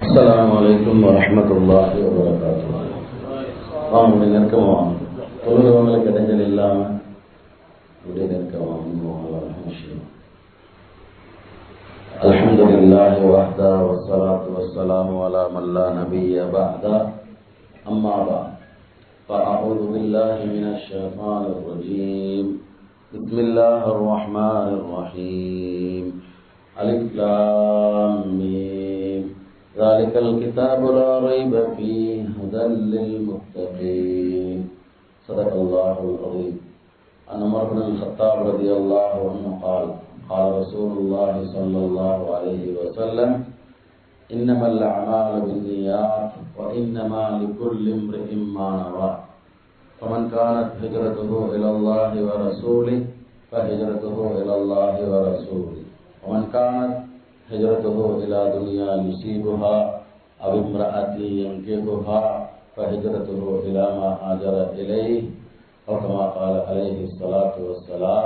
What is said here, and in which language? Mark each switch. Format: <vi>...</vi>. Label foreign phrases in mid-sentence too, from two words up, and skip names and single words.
<ar>السلام عليكم ورحمة الله وبركاته.</ar> <ta>வாங்க நெருக்கமா தொழுகிறவங்களுக்கு இடைஞ்சல் இல்லாம இப்படி நெருக்கமா</ta> <ar>الحمد لله وحده والصلاة والسلام على من لا نبي بعده أما بعد فأعوذ بالله من الشيطان الرجيم. بسم الله الرحمن الرحيم. ألف لام ميم. ذلك الكتاب لا ريب فيه هدى للمتقين. صدق الله العظيم. عن عمر بن الخطاب رضي الله عنه قال قال رسول الله صلى الله عليه وسلم إنما الأعمال بالنيات وإنما لكل امرئ ما نوى فمن كانت هجرته إلى الله ورسوله فهجرته إلى الله ورسوله ومن كانت هجرته إلى دنيا يصيبها أو امرأة ينكحها فهجرته إلى ما هاجر إليه أو كما قال عليه الصلاة والسلام.</ar>